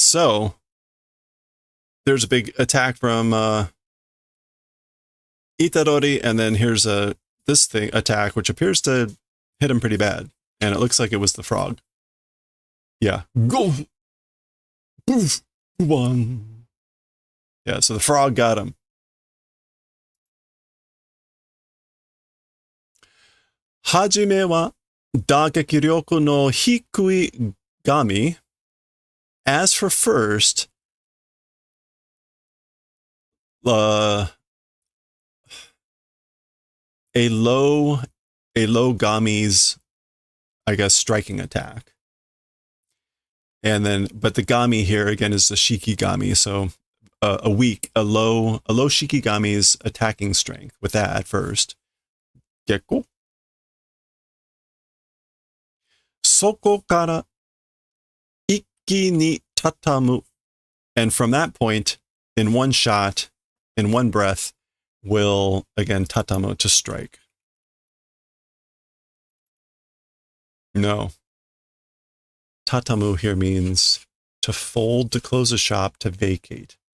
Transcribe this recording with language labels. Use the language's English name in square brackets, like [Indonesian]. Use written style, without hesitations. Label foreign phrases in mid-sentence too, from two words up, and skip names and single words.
[English] So there's a big attack from Itadori, and then here's this thing attack, which appears to hit him pretty bad. And it looks like it was the frog. Yeah. Go. Poof. One. Yeah, so the frog got him. [Japanese] 初めは打撃力の低い蝦蟇. [English] As for first, a low gami's, I guess, striking attack. And then, but the gami here again is the shikigami, so a low shikigami's attacking strength with that at first. [Japanese] Gekko. そこから一気に畳む. [English] And from that point, in one shot, in one breath, will again tatamu, to strike. No. Tatamu here means to fold, to close a shop, to vacate.